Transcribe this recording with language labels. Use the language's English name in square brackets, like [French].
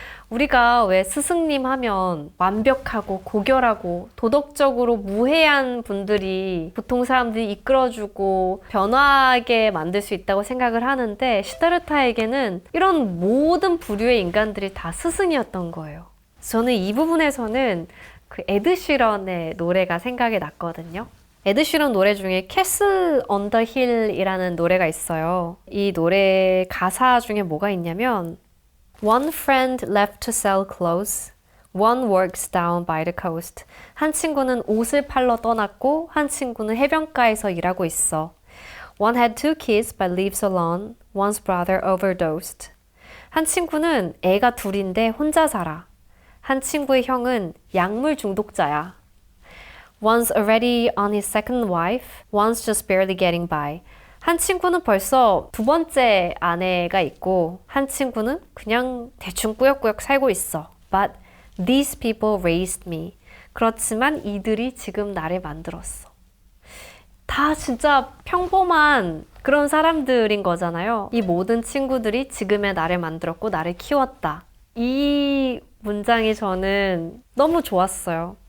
[Korean] 우리가 왜 스승님 하면 완벽하고 고결하고 도덕적으로 무해한 분들이 보통 사람들이 이끌어주고 변화하게 만들 수 있다고 생각을 하는데, 시다르타에게는 이런 모든 부류의 인간들이 다 스승이었던 거예요. 저는 이 부분에서는 그 에드 시런의 노래가 생각이 났거든요. 에드 시런 노래 중에 Castle on the Hill이라는 노래가 있어요. 이 노래 가사 중에 뭐가 있냐면 [English] One friend left to sell clothes, one works down by the coast. [Korean] 한 친구는 옷을 팔러 떠났고 한 친구는 해변가에서 일하고 있어. [English] One had two kids but lives alone, one's brother overdosed. [Korean] 한 친구는 애가 둘인데 혼자 살아. 한 친구의 형은 약물 중독자야. [English] One's already on his second wife, one's just barely getting by. [Korean] 한 친구는 벌써 두 번째 아내가 있고 한 친구는 그냥 대충 꾸역꾸역 살고 있어. [English] But these people raised me. [Korean] 그렇지만 이들이 지금 나를 만들었어. 다 진짜 평범한 그런 사람들인 거잖아요. 이 모든 친구들이 지금의 나를 만들었고 나를 키웠다. 이 문장이 저는 너무 좋았어요.